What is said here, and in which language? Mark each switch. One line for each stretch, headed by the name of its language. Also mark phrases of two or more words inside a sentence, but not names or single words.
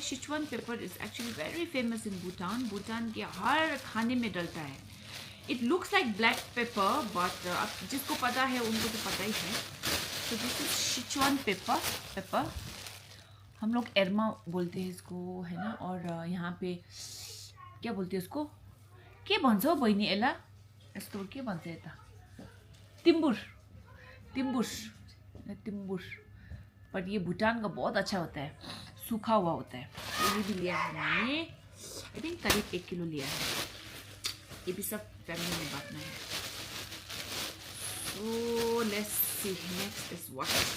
English: Sichuan pepper is actually very famous in Bhutan.
Hindi: भूटान के हर खाने में डलता है।
English: it looks like black pepper but
Hindi: अब जिसको पता है उनको तो पता ही है। तो
English: this is Sichuan pepper,
Hindi: हम लोग एरमा बोलते हैं इसको, है ना। और यहाँ पे क्या बोलते हैं उसको,
Nepali: के भन्छ हौ बहिनी एला यस्तो के भन्छ यता, तिम्बुर।
Hindi: बट ये भूटान का बहुत अच्छा होता है, सूखा हुआ होता है। ये भी लिया है मैंने,
English: I think
Hindi: करीब 1 किलो लिया है। ये भी सब फैमिली में बांटना है।
English: so let's see next is what.